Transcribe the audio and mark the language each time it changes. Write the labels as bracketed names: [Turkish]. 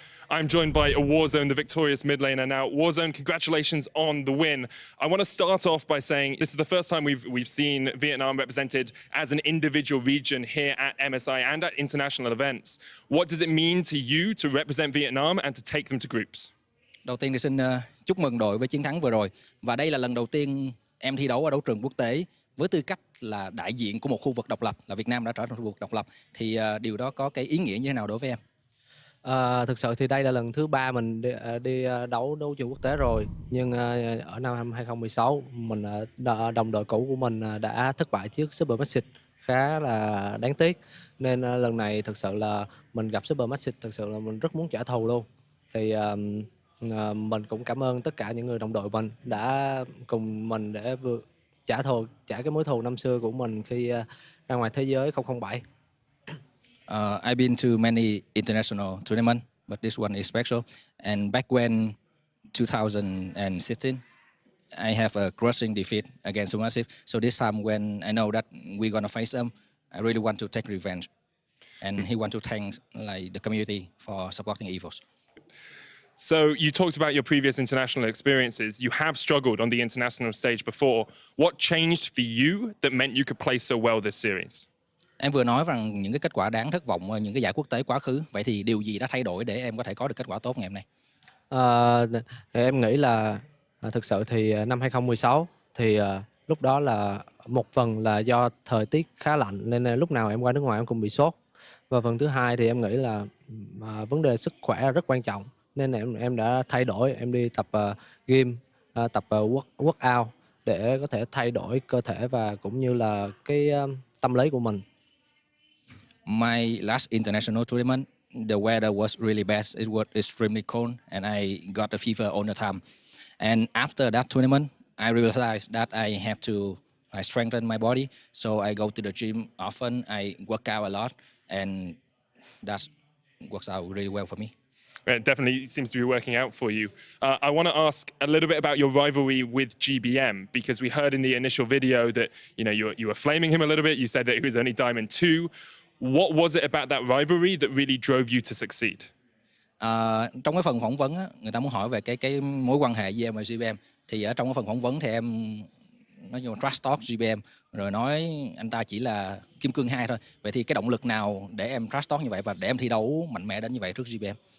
[English] I'm joined by a Warzone, the victorious mid laner. Now, Warzone, congratulations on the win. I want to start off by saying this is the first time we've seen Vietnam represented as an individual region here at MSI and at international events. What does it mean to you to represent Vietnam and to take them to groups? [Vietnamese] Đầu tiên thì xin chúc mừng đội với chiến thắng vừa rồi. Và đây là lần đầu tiên em thi đấu ở đấu trường quốc tế với tư cách là đại diện của một khu vực độc lập, là Việt Nam đã trở thành khu vực độc lập. Thì điều đó có cái ý nghĩa như thế nào đối với em? Thực sự thì đây là lần thứ 3 mình đi đấu trường quốc tế rồi, nhưng ở năm 2016 mình đồng đội cũ của mình đã thất bại trước SuperMassive khá là đáng tiếc, nên lần này thực sự là mình gặp SuperMassive thực sự là mình rất muốn trả thù luôn. Thì mình cũng cảm ơn tất cả những người đồng đội mình đã cùng mình để trả cái mối thù năm xưa của mình khi ra ngoài thế giới 007. [English] I've been to many international tournaments, but this one is special. And back when 2016, I have a crushing defeat against SuperMassive. So this time when I know that we're gonna face them, I really want to take revenge. And he want to thank like the community for supporting EVOS. So you talked about your previous international experiences. You have struggled on the international stage before. What changed for you that meant you could play so well this series? [Vietnamese] Em vừa nói rằng những cái kết quả đáng thất vọng ở những cái giải quốc tế quá khứ. Vậy thì điều gì đã thay đổi để em có thể có được kết quả tốt ngày hôm nay? Em nghĩ là thực sự thì năm 2016 thì lúc đó là một phần là do thời tiết khá lạnh nên lúc nào em qua nước ngoài em cũng bị sốt. Và phần thứ hai thì em nghĩ là vấn đề sức khỏe rất quan trọng, nên em đã thay đổi, em đi tập gym, tập workout để có thể thay đổi cơ thể và cũng như là cái tâm lý của mình. [English] My last international tournament, the weather was really bad. It was extremely cold, and I got a fever all the time. And after that tournament, I realized that I have to strengthen my body. So I go to the gym often. I work out a lot, and that works out really well for me. It definitely seems to be working out for you. I want to ask a little bit about your rivalry with GBM, because we heard in the initial video that you were flaming him a little bit. You said that he was only Diamond 2. What was it about that rivalry that really drove you to succeed? [Vietnamese] Trong cái phần phỏng vấn á, người ta muốn hỏi về cái mối quan hệ giữa em và GBM. Thì ở trong cái phần phỏng vấn thì em nói như trash talk GBM, rồi nói anh ta chỉ là kim cương 2 thôi. Vậy thì cái động lực nào để em trash talk như vậy và để em thi đấu mạnh mẽ đến như vậy trước GBM?